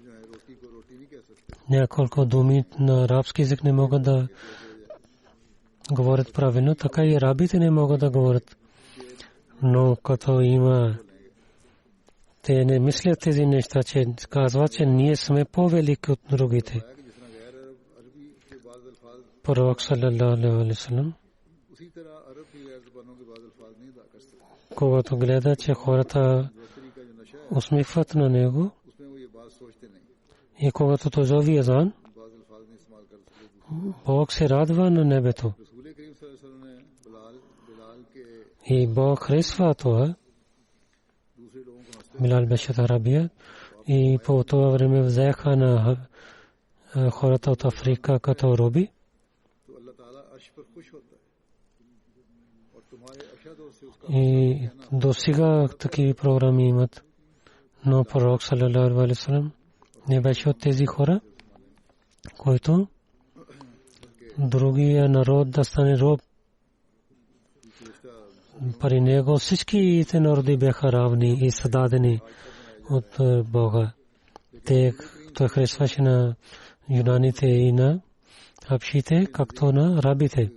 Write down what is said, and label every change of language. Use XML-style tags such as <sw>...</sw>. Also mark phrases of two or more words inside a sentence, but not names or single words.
<bg>Няколко думи на арабски език не могат да говорят правилно, така и арабите не могат да говорят. Но като има, те не мислят тези неща, че казват, че ние сме по-велики от другите. Пророк</bg> <ar>صلى الله عليه وسلم,</ar> <bg>когато гледа, че хората усмихват на него, и когато той зови азан, Бог се радва на небето. И Бог харесва това. Билал беше от Арабия и по това време взеха на хората от Африка като роби. И до сега такива програми имат. Но пророк</bg> <ar>صلى الله عليه وسلم</ar> <bg>не беше от тези хора, който другия народ да стане роб. При него всичките народи бяха равни и създадени от Бога. Той харесваше на юнаните и на хабшите, както на арабите.</bg>